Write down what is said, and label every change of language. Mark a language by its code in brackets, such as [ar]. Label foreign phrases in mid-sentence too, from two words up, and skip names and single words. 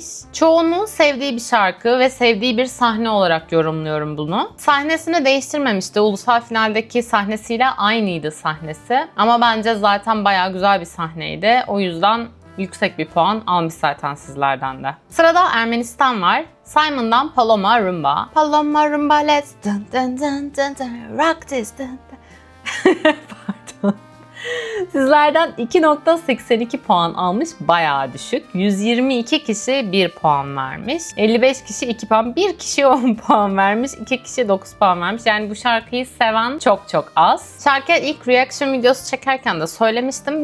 [tr] Çoğunluğun sevdiği bir şarkı ve sevdiği bir sahne olarak yorumluyorum bunu. Sahnesini değiştirmemişti. Ulusal finaldeki sahnesiyle aynıydı sahnesi. Ama bence zaten bayağı güzel bir sahneydi. O yüzden yüksek bir puan almış zaten sizlerden de. Sırada Ermenistan var. Simon'dan Paloma Rumba. [en] Paloma Rumba let's dun dun dun dun dun rock this dun dun. [tr] Pardon. Sizlerden 2.82 puan almış, bayağı düşük. 122 kişi 1 puan vermiş. 55 kişi 2 puan. 1 kişi 10 puan vermiş. 2 kişi 9 puan vermiş. Yani bu şarkıyı seven çok çok az. Şarkıya ilk reaction videosu çekerken de söylemiştim.